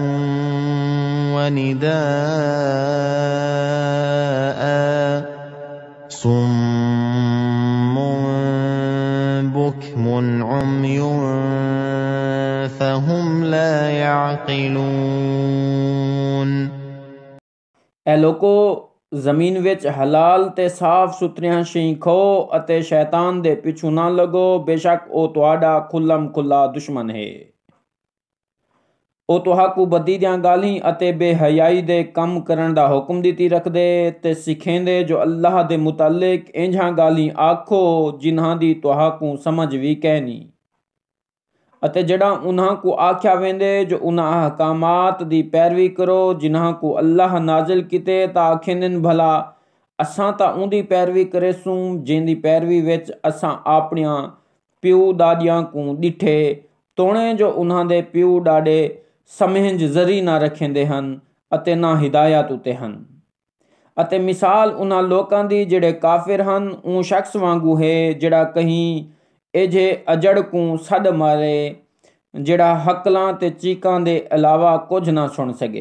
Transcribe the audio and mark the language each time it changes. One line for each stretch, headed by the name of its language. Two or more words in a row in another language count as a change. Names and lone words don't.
Arabic: ونداء صم بكم عمي فهم لا يعقلون।
Saraiki: اے لوکو زمین وچ حلال تے صاف ستھریاں شیں کھاؤ اتے شیطان دے پچھو نہ لگو بیشک اوہ تہاڈا کھلم کھلا دشمن ہے. اوہ تہانوں بدی دیاں گالیں اتے بے حیائی دے کم کرن دا حکم دتی رکھدے تے سکھاندے جو اللہ دے متعلق انجھاں گالیں آکھو جنہاں دی تہانوں سمجھ وی کہنی اتے جہڑا انہاں کوں آکھیا ویندے جو انہاں احکامات دی پیروی کرو جنہاں کوں اللہ نازل کیتے تاں آکھیندن بھلا اساں تاں اوندی پیروی کریسوں جیندی پیروی وچ اساں اپنیاں پیو دادیاں کوں ڈٹھے توڑے جو انہاں دے پیو ڈاڈے سمجھ ذری نہ رکھیندے ہن اتے نہ ہدایت اتے ہن اتے مثال انہاں لوکاں دی جیڑے کافر ہن اوہ شخص وانگوں ہے جیڑا کہیں ایجھے اجڑ کوں سد مارے جیڑا ہکلاں تے چیکاں دے علاوہ کجھ نہ سن سکے.